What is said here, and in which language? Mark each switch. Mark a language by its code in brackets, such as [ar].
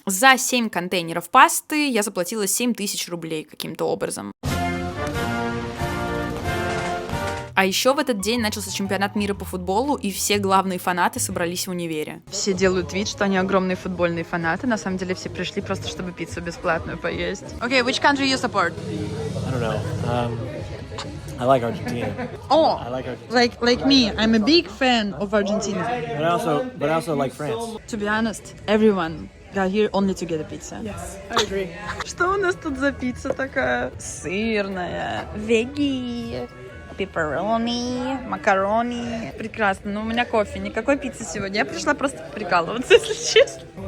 [ru] За 7 контейнеров пасты я заплатила 7000 рублей каким-то образом. А еще в этот день начался чемпионат мира по футболу, и все главные фанаты собрались в универе. Все делают вид, что они огромные футбольные фанаты. На самом деле все пришли просто, чтобы пиццу бесплатную поесть. [en] Okay, which country you support? I don't know. I like Argentina. Oh, I like Argentina. like me, I'm a big fan of Argentina. But I also like France. To be honest, everyone got here only to get a pizza. Yes, I agree. [ru] Что у нас тут за пицца такая? Сырная, веги, пепперони, макарони. Прекрасно, но у меня кофе, никакой пиццы сегодня. Я пришла просто прикалываться, если честно.